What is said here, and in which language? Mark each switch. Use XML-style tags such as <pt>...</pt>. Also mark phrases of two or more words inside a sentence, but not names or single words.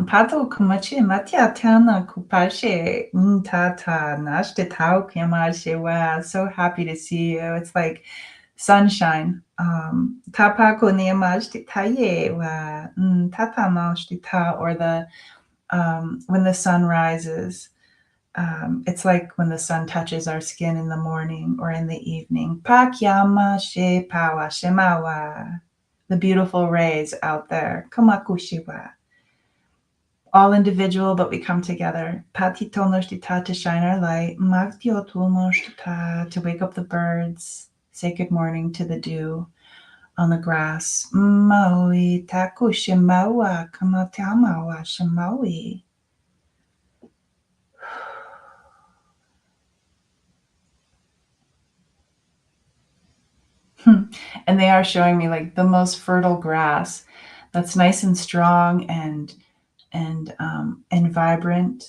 <en>Pato kumachi matia tana kupashe. Tata nashte tau kiamashewa. So happy to see you. It's like sunshine. Tapako niamashti tayewa. Tata nashti ta, or the when the sun rises. It's like when the sun touches our skin in the morning or in the evening. Pakyama she pawa shemawa. The beautiful rays out there. Kamakushiwa. All individual, but we come together. Patitonoshtita, to shine our light. Maktiotunoshtita, to wake up the birds. Say good morning to the dew on the grass. Maui takushimawa kamatamawa shimawi. And they are showing me like the most fertile grass that's nice and strong and vibrant.</en>